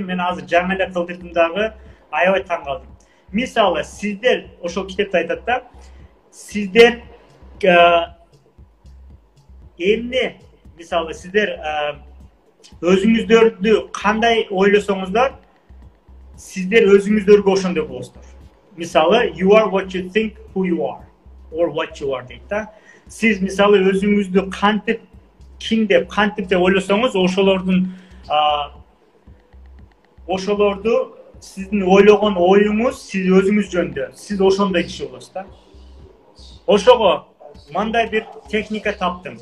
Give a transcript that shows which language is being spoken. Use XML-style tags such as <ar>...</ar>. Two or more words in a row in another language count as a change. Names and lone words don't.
<ky>Мен азыр жаңы эле кылдырдым дагы, аябай таң калдым. Мисалы, сиздер ошол китепте айтат да, сиздер эмне, мисалы, сиздер өзүңүздөрдү кандай ойлосоңуздар, сиздер өзүңүздөргө ошондой болосуздар. Мисалы,</ky> <en>you are what you think who you are or what you are</en> <ky>дейт да. Сиз мисалы өзүңүздү кантип ким деп ойлосоңуз, ошолорду сиздин ойлогон оюңуз сиз өзүңүз жөнүндө, сиз ошондой киши болосуз да. Ошого мындай бир техника таптым.</ky>